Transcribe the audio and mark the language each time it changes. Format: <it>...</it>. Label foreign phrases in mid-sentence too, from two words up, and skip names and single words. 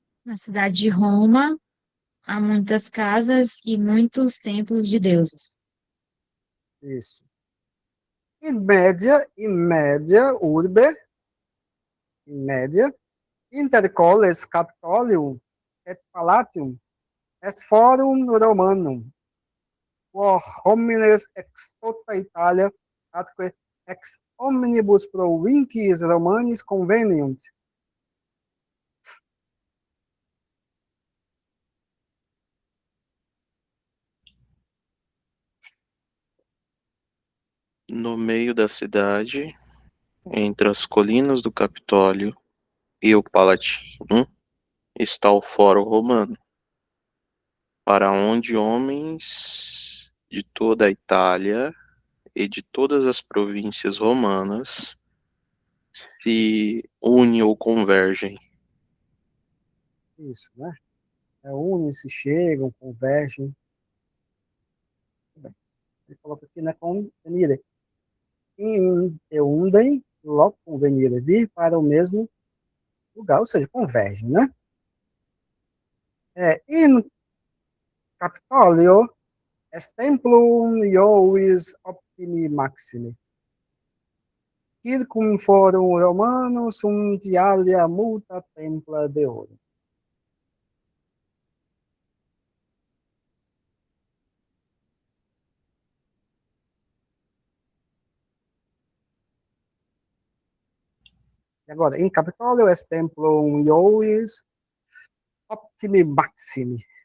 <pt>Na cidade de Roma, há muitas casas e muitos templos de deuses. Isso.</pt> <la>In média, intercoles Capitolium et Palatium est forum Romanum, quo homines ex tota Italia atque ex omnibus provinciis Romanis conveniunt.</la> <pt>No meio da cidade, entre as colinas do Capitólio e o Palatino, está o Fórum Romano, para onde homens de toda a Itália e de todas as províncias romanas se unem ou convergem. Isso, né? Unem-se, chegam, convergem. Ele coloca aqui, né? Convenire.</pt> <la>In eundem,</la> <pt>logo convenire. Vir para o mesmo lugar, ou seja, convergem, né?</pt> <la>In Capitolio est templum iuis optimi maximi. Circum forum Romanum sunt alia multa templa deorum.</la> <pt>E agora,</pt> <la>in Capitolio est templum iuis optimi maximi.</la>